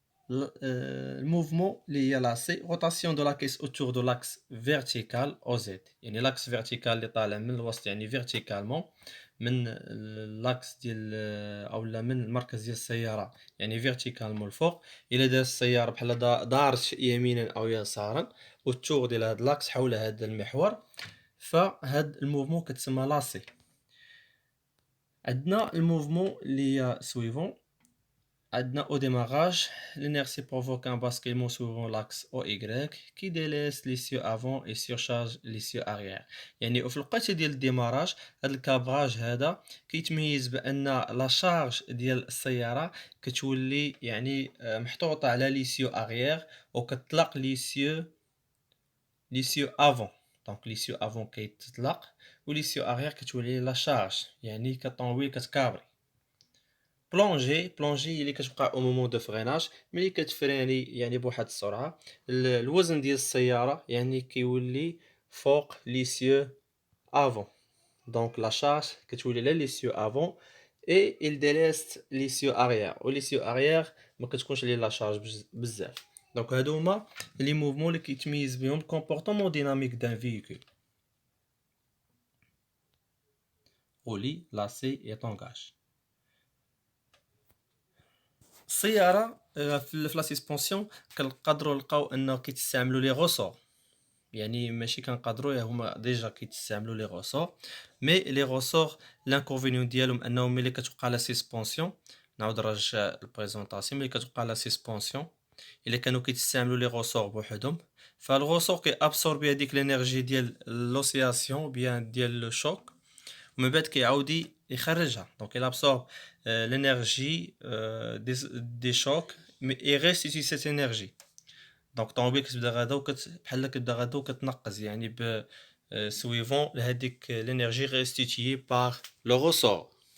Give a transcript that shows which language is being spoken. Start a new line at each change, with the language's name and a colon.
Arabic: الموفمون اللي هي لا سي روتاسيون دو لا كيس اوتور دو لاكس فيرتيكال او زد، يعني لاكس فيرتيكال اللي طالع من الوسط يعني فيرتيكالمون من لاكس ديال اولا من المركز ديال السياره يعني فيرتيكالمون الفوق. الا دار السياره بحال دارت يمينا او يسارا وتور ديال هاد لاكس حول هذا المحور، فهاد الموفمون كتسمى لاسي. عندنا الموفمون اللي هي سويفون.
French: Au démarrage, l'inertie provoque un basculement suivant l'axe OY qui délaisse l'essieu avant et surcharge l'essieu arrière.
Arabic: يعني وفي الوقت ديال الديماراج هذا الكابراج هذا كيتميز بان لا شارج ديال السياره كتولي محطوطه على ليسيو arrière وكتطلق ليسيو افون. دونك ليسيو افون كيتطلق وليسيو arrière كتولي لا شارج يعني كطوموبيل كتكابري. بلونجي اللي كتبقى او مومون دو فريناج ملي كتفريني بواحد السرعه الوزن ديال السياره كيولي فوق ليسيو افون. دونك لا شارج كتولي على ليسيو افون اي
French: il délaisse
Arabic: ليسيو arrière وليسيو arrière ما كتكونش عليه لا شارج بزاف. دونك هادو هما لي موفمون اللي كيتميز بهم الكومبورطمون ديناميك دان فيكول.
French: roulis lacets et tangage.
Arabic: السياره في لا سسبونسيون كنقدروا نلقاو انه كيتستعملوا لي غوسور. ماشي كنقدروا هما ديجا كيتستعملوا لي غوسور مي لي غوسور لانكونفينيون ديالهم انهم ملي كتبقى لا سسبونسيون نعاود نرجع البريزونطاسيون ملي كتبقى لا سسبونسيون الا كانوا كيتستعملوا لي غوسور بوحدهم فالغوسور كي ابسوربي هذيك لينيرجي ديال لوسياسيون بيان ديال لو شوك ومن بعد كيعاود يخرجها.
French: دونك il absorbe l'énergie des chocs mais il restitue cette énergie.
Arabic: دونك الطوموبيل كتبدا غادا بحال كتبدا غادا وكتنقز ب سويفون لهاديك لينيرجي ريستيتيي بار لو غوسور.